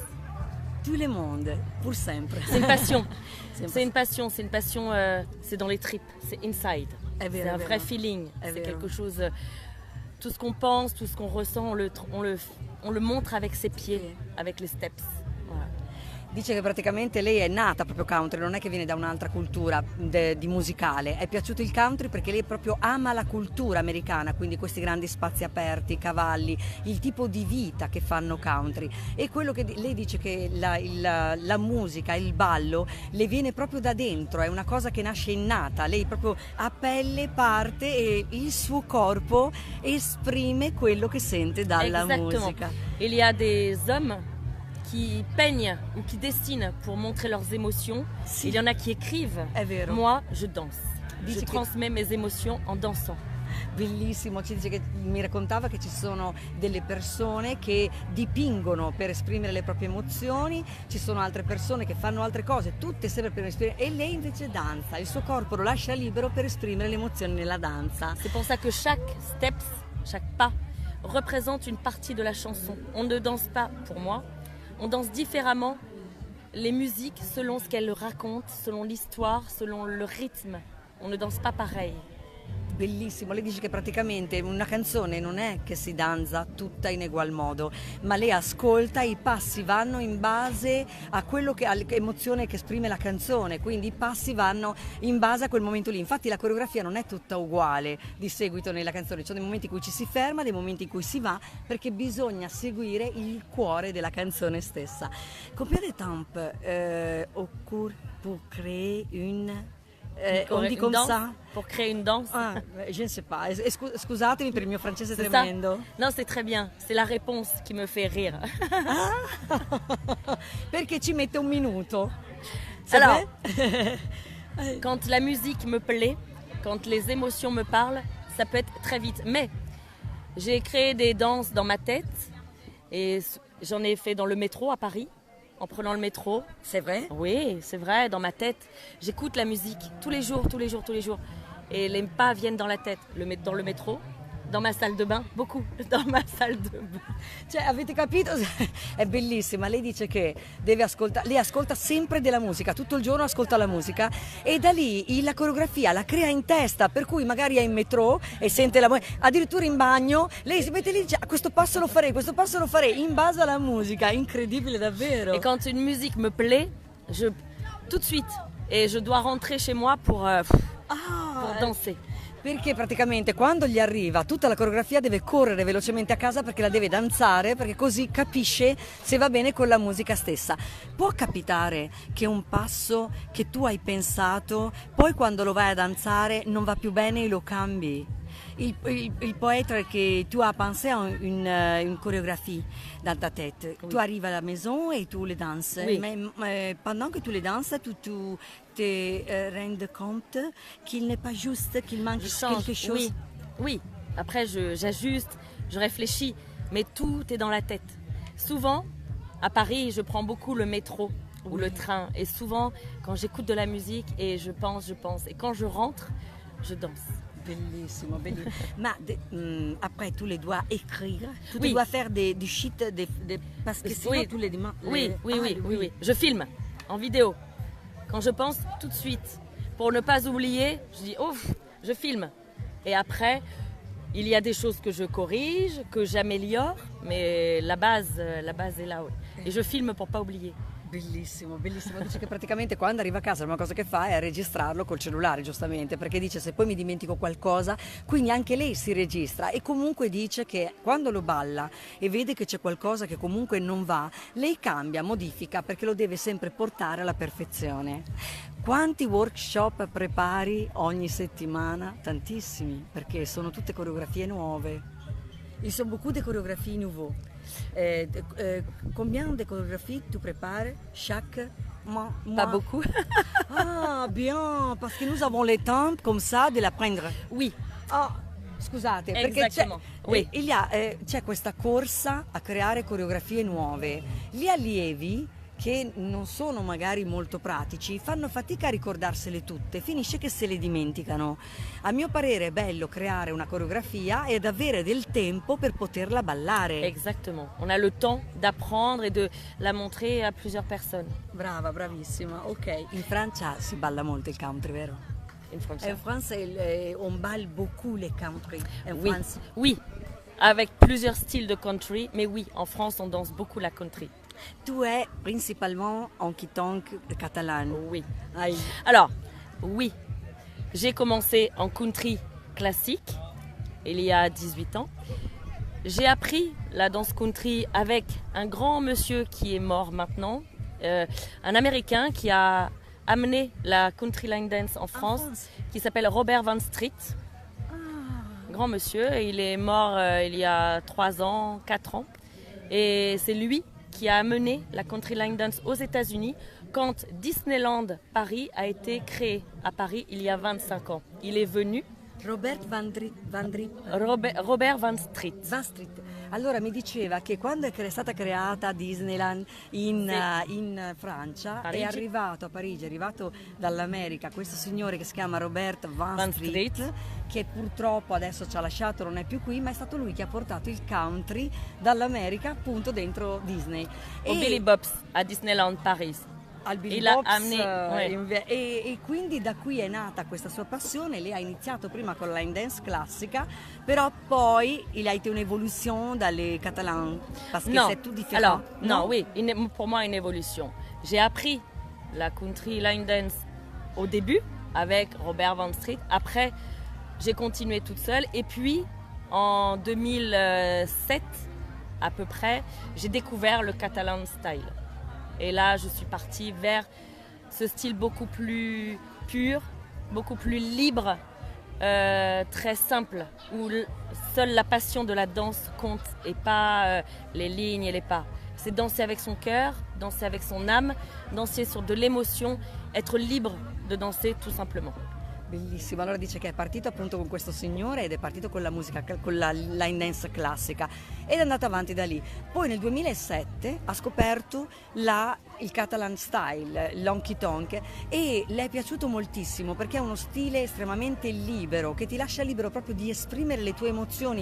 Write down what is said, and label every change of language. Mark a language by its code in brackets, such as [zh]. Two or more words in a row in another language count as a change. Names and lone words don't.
[fr] Tout le monde, pour sempre. C'est une passion. C'est une passion, c'est dans les tripes, c'est inside. C'est un vrai feeling, c'est quelque chose, tout ce qu'on pense, tout ce qu'on ressent, on le montre avec ses pieds, avec les steps. Voilà. [it] Dice che praticamente lei è nata proprio country, non è che viene da un'altra cultura di musicale, è piaciuto il country perché lei proprio ama la cultura americana, quindi questi grandi spazi aperti, i cavalli, il tipo di vita che fanno country. E quello che lei dice che la musica, il ballo le viene proprio da dentro, è una cosa che nasce innata, lei proprio a pelle parte e il suo corpo esprime quello che sente dalla musica. [fr] Il y a des hommes qui peignent ou qui dessinent pour montrer leurs émotions. Il y en a qui écrivent. Moi, je danse. Je transmets mes émotions en dansant. [it] Bellissimo, ci dice che mi raccontava che ci sono delle persone che dipingono per esprimere le proprie emozioni, ci sono altre persone che fanno altre cose, tutte sempre per esprimere, e lei invece danza, il suo corpo lo lascia libero per esprimere le emozioni nella danza. [fr] C'est pour ça que chaque steps, chaque pas représente une partie de la chanson. On ne danse pas, pour moi, on danse différemment les musiques selon ce qu'elles racontent, selon l'histoire, selon le rythme. On ne danse pas pareil. [it] bellissimo. Lei dice che praticamente una canzone non è che si danza tutta in egual modo, ma lei ascolta, i passi vanno in base a quello che all'emozione che esprime la canzone, quindi i passi vanno in base a quel momento lì. Infatti la coreografia non è tutta uguale di seguito nella canzone, ci sono dei momenti in cui ci si ferma, dei momenti in cui si va, perché bisogna seguire il cuore della canzone stessa. [fr] Combien de temps au cours pour créer une on dit comme ça? Pour créer une danse. Ah, je ne sais pas. [it] Scusatemi per il mio francese [fr] C'est [it] tremendo. [fr] ça? Non, c'est très bien. C'est la réponse qui me fait rire. [it] Perché ci mette un minuto. [fr] Alors, quand la musique me plaît, quand les émotions me parlent, ça peut être très vite. Mais j'ai créé des danses dans ma tête et j'en ai fait dans le métro à Paris. En prenant le métro. C'est vrai? Oui, c'est vrai, dans ma tête. J'écoute la musique tous les jours. Et les pas viennent dans la tête. Dans le métro, dans ma salle de bain, beaucoup. Dans ma salle de bain. [it] Cioè, avete capito? È bellissima. Lei dice che deve ascoltare, lei ascolta sempre della musica, tutto il giorno ascolta la musica e da lì la coreografia la crea in testa, per cui magari è in metro e sente la musica, addirittura in bagno, lei si mette lì e dice questo passo lo farei in base alla musica, incredibile davvero. [fr] Et quand une musique me plaît, tout de suite, et je dois rentrer chez moi pour danser. [it] Perché praticamente quando gli arriva tutta la coreografia deve correre velocemente a casa perché la deve danzare, perché così capisce se va bene con la musica stessa. Può capitare che un passo che tu hai pensato, poi quando lo vai a danzare non va più bene e lo cambi? [fr] Il peut être que tu as pensé à une chorégraphie dans ta tête. Oui. Tu arrives à la maison et tu les danses. Oui. Mais pendant que tu les danses, tu te rends compte qu'il n'est pas juste, qu'il manque quelque chose. Oui. Après, j'ajuste, je réfléchis, mais tout est dans la tête. Souvent, à Paris, je prends beaucoup le métro ou le train. Et souvent, quand j'écoute de la musique et je pense. Et quand je rentre, je danse. Bellissimo, bellissimo. Ma après tu les dois écrire, tu dois faire des sheets, parce que sinon tu les demandes. Oui. Je filme en vidéo. Quand je pense, tout de suite, pour ne pas oublier, je dis je filme. Et après, il y a des choses que je corrige, que j'améliore, mais la base est là. Oui. Et je filme pour pas oublier. [it] Bellissimo, bellissimo. Dice che praticamente quando arriva a casa la prima cosa che fa è registrarlo col cellulare, giustamente, perché dice se poi mi dimentico qualcosa, quindi anche lei si registra e comunque dice che quando lo balla e vede che c'è qualcosa che comunque non va, lei cambia, modifica perché lo deve sempre portare alla perfezione. Quanti workshop prepari ogni settimana? Tantissimi, perché sono tutte coreografie nuove. [fr] Ils sont beaucoup de chorégraphies nouveaux. Combien de chorégraphies tu prépares chaque mois? Pas beaucoup. Ah, bien, parce que nous avons le temps comme ça de l'apprendre. Oui. [it] Ah, scusate, perché c'è questa corsa a creare coreografie nuove. Gli allievi che non sono magari molto pratici, fanno fatica a ricordarsele tutte, finisce che se le dimenticano. A mio parere è bello creare una coreografia ed avere del tempo per poterla ballare. [fr] Exactement. On a le temps d'apprendre et de la montrer à plusieurs personnes. [it] Brava, bravissima. Ok. In Francia si balla molto il country, vero? [en] In France. [fr] En France, on balle beaucoup les country. Oui, avec plusieurs styles de country, mais oui, en France, on danse beaucoup la country. Tu es principalement en quitanque catalane. Oui. Alors, oui, j'ai commencé en country classique il y a 18 ans. J'ai appris la danse country avec un grand monsieur qui est mort maintenant, un Américain qui a amené la [en] country line dance [fr] en France, qui s'appelle Robert Van Street. Grand monsieur, il est mort il y a 3 ans, 4 ans. Et c'est lui qui a amené la [en] country line dance [fr] aux États-Unis quand Disneyland Paris a été créé à Paris il y a 25 ans. Il est venu. Robert Van Street. Van Street. [it] Allora mi diceva che quando è stata creata Disneyland in Francia, Parigi. È arrivato a Parigi, è arrivato dall'America questo signore che si chiama Robert Van Street, che purtroppo adesso ci ha lasciato, non è più qui, ma è stato lui che ha portato il country dall'America appunto dentro Disney. Billy Bob's a Disneyland Paris. al [fr] Il a beatbox amené, [it] e quindi da qui è nata questa sua passione. Lei ha iniziato prima con la [en] line dance [it] classica, però poi [fr] il a été une évolution dans les catalans parce que c'est tout différent. Alors, non, oui, pour moi une évolution. J'ai appris la [en] country line dance [fr] au début avec Robert Van Street. Après, j'ai continué toute seule et puis en 2007 à peu près, j'ai découvert le [en] Catalan style. [fr] Et là, je suis partie vers ce style beaucoup plus pur, beaucoup plus libre, très simple, où seule la passion de la danse compte et pas les lignes et les pas. C'est danser avec son cœur, danser avec son âme, danser sur de l'émotion, être libre de danser tout simplement. [it] Bellissimo, allora dice che è partito appunto con questo signore ed è partito con la musica, con la [en] line dance [it] classica ed è andato avanti da lì. Poi nel 2007 ha scoperto il [en] Catalan style, [it] l' [en] honky tonk, [it] e le è piaciuto moltissimo perché è uno stile estremamente libero che ti lascia libero proprio di esprimere le tue emozioni.